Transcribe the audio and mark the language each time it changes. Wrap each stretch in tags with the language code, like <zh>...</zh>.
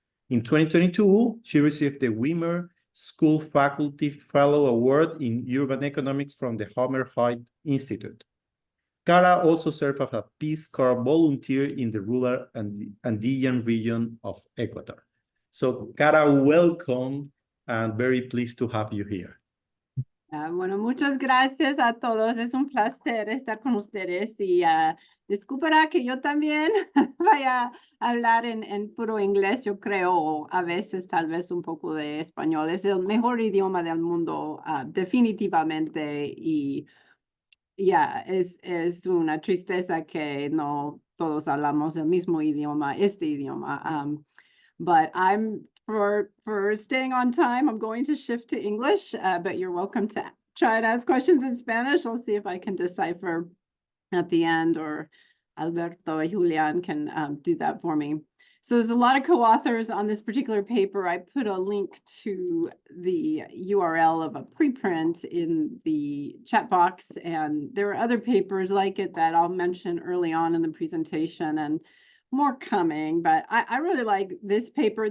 <en>In 2022, she received the Wimmer School Faculty Fellow Award in Urban Economics from the Homer Hyde Institute. Cara also served as a Peace Corps volunteer in the rural and Andean region of Ecuador. So, Cara, welcome and very pleased to have you here.</en> <es>Bueno, muchas gracias a todos. Es un placer estar con ustedes y disculpará que yo también vaya a hablar en puro inglés, yo creo, o a veces tal vez un poco de español. Es el mejor idioma del mundo, definitivamente, y ya, es una tristeza que no todos hablamos el mismo idioma, este idioma.</es> <en>But I'm for staying on time, I'm going to shift to English, but you're welcome to try and ask questions in Spanish. I'll see if I can decipher at the end, or Alberto or Julian can do that for me. So there's a lot of co-authors on this particular paper. I put a link to the URL of a preprint in the chat box, and there are other papers like it that I'll mention early on in the presentation, and more coming, but I really like this paper.</en>